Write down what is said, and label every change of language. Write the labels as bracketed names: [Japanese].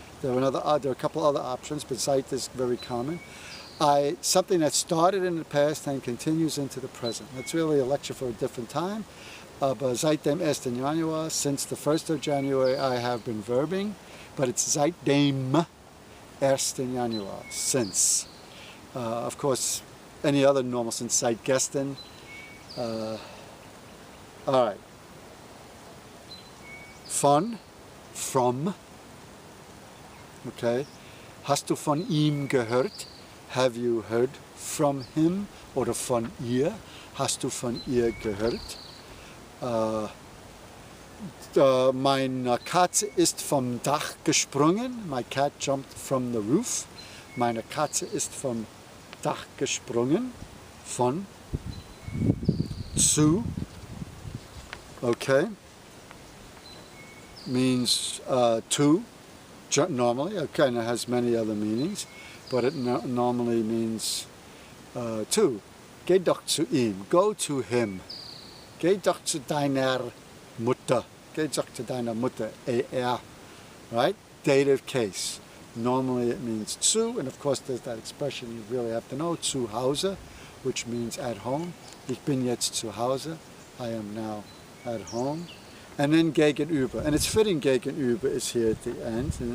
[English] There are a couple other options, but seit is very common. Something that started in the past and continues into the present. That's really a lecture for a different time. But [German] seit dem 1. [English] Januar, since the 1st of January, I have been verbing, but it's [German] seit dem 1. Januar, [English] since. Of course, any other normal since, [German] seit gestern. [English] All right. Von, from. Okay. [German] Hast du von ihm gehört? [English] Have you heard from him? [German] Oder von ihr? Hast du von ihr gehört? Meine Katze ist vom Dach gesprungen. [English] My cat jumped from the roof. [German] Meine Katze ist vom Dach gesprungen. Von, zu. Okay. [English] Means to, normally. Okay, and it has many other meanings, but it normally means to. [German] Geh doch zu ihm. [English] Go to him. [German] Geh doch zu deiner Mutter. Geh doch zu deiner Mutter. [English] Right? Dative case. Normally it means zu, and of course there's that expression you really have to know, zu Hause, which means at home. [German] Ich bin jetzt zu Hause. [English] I am now at home. And then gegenüber. And it's fitting gegenüber is here at the end.